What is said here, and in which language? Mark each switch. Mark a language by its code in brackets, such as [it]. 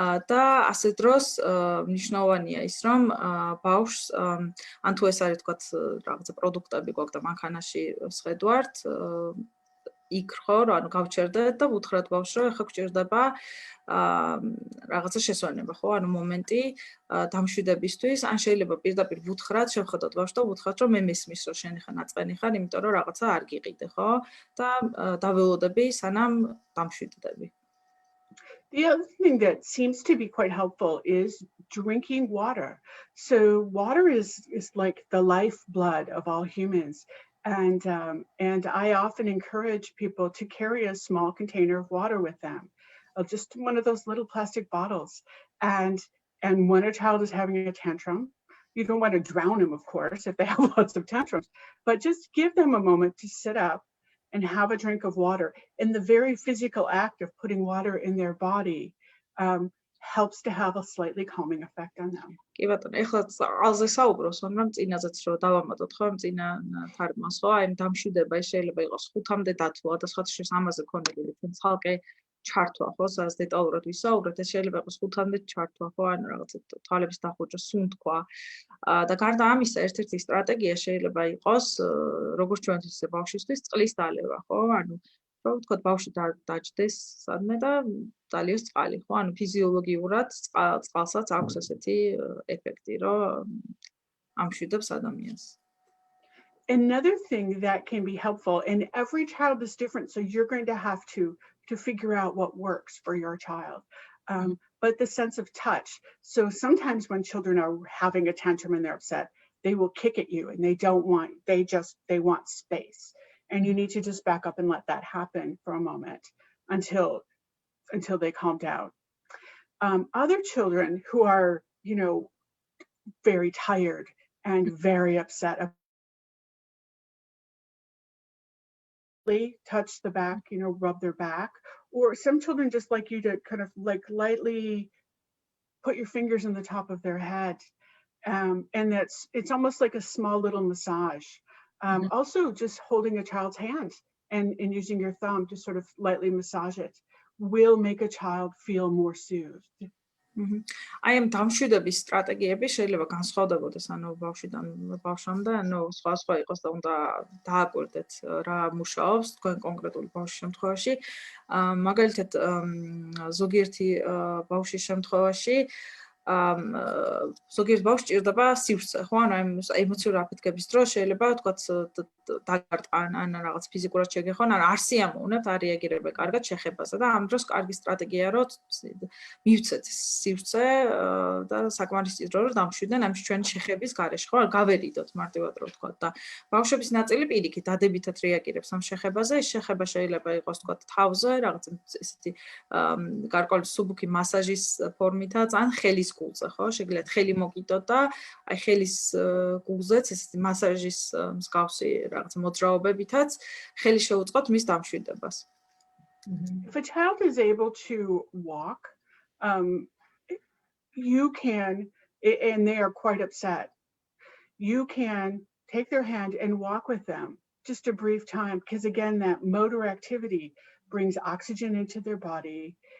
[ka] და ასე დროს მნიშვნელოვანია ის, რომ ბავშვს ან თუ ეს არის თქვა რაღაცა პროდუქტები გვაქვს და მანქანაში ვსხედვართ, იქ ხო, ანუ გავჩერდეთ და ვუთხრათ ბავშვს, რომ ეხლა გვჭირდება რაღაცა შესვენება, ხო? ანუ მომენტი დამშვიდებისთვის, ან შეიძლება პირდაპირ ვუთხრათ, შევხედოთ ბავშვს და ვუთხრათ, რომ მე მესმის, რომ შენ ეხლა ნაწყენი ხარ, იმიტომ რომ რაღაცა არ გიყიდე, ხო? და დაველოდები, სანამ დამშვიდდები. [en] The other thing that seems to be quite helpful is drinking water. So water is like the lifeblood of all humans. And I often encourage people to carry a small container of water with them, just one of those little plastic bottles. And when a child is having a tantrum, you don't want to drown them, of course, if they have lots of tantrums, but just give them a moment to sit up and have a drink of water. And the very physical act of putting water in their body helps to have a slightly calming effect on them. [ka] კი ბატონო, ეხლა ალზე საუბრობს, მაგრამ წინაზეც რომ დავამატოთ ხო, წინა თარგმანს ხო, აი დამშვიდება ეს შეიძლება იყოს 5-მდე დათვლა და სხვა შეს ამაზე ქონებული თქვენ ცალკე ჩართვა ხო, სადაც დეტალურად ვისაუბრეთ, ეს შეიძლება იყოს 5-მდე ჩართვა ხო, ანუ რაღაცა თვალების დახუჭა, სუნთქვა. და გარდა ამისა, ერთ-ერთი სტრატეგია შეიძლება იყოს, როგორც ჩვენთვის ისე ბავშვისთვის წყლის დალევა ხო, ანუ რომ თქვა ბავშვი დაჯდეს სადმე და დალიოს წყალი, ხო? ანუ ფიზიოლოგიურად წყალსაც აქვს ესეთი ეფექტი, რომ ამშვიდებს ადამიანს. [en] Another thing that can be helpful, and every child is different, so you're going to have to figure out what works for your child. But the sense of touch. So sometimes when children are having a tantrum and they're upset, they will kick at you and they want space. And you need to just back up and let that happen for a moment until they calm down. Other children who are, very tired and very upset, touch the back, rub their back. Or some children just like you to kind of like lightly put your fingers on the top of their head. And it's almost like a small little massage. Also just holding a child's hand and using your thumb to sort of lightly massage it will make a child feel more soothed. [ka] აი ამ დამშვიდების სტრატეგიები შეიძლება განსხვავდებოდეს, ანუ ბავშვიდან ბავშვამდე, ანუ სხვა იყოს და უნდა დააკვირდეთ რა მუშაობს თქვენ კონკრეტული ბავშვის შემთხვევაში. მაგალითად, ზოგიერთი ბავშვის შემთხვევაში ზოგიერთ ბავშვს ჭირდება სივრცე, ხო? ანუ ემოციური აფეთქების დროს შეიძლება თქვაც დაგარტყან, ან რაღაც ფიზიკურად შეგეხონ, ან არ სიამოვნებთ, არ რეაგირება კარგად შეხებაზე და ამ დროს კარგი სტრატეგიაა, რომ მივცეთ სივრცე და საკმარისწინო რომ დამშვიდნენ ამ ჩვენი შეხების გარეშე, ხო? გავერიდოთ მარტივად რომ ვთქვა და ბავშვების ნაწილი პირიქით დადებითად რეაგირებს ამ შეხებაზე. ეს შეხება შეიძლება იყოს თქვა თავზე, რაღაც ესეთი გარკვეული სუბუქი მასაჟის ფორმითაც, ან ხელის გულზე, ხო? შეგიძლიათ ხელი მოგიტოთ და აი ხელის გულზეც ესეთი მასაჟის მსგავსი რაღაც მოძრაობებითაც ხელი შეუწყოთ მის დამშვიდებას. [en] If a child is able to walk, you can, and they are quite upset, you can take their hand and walk with them just a brief time, because again, that motor activity brings oxygen into their body.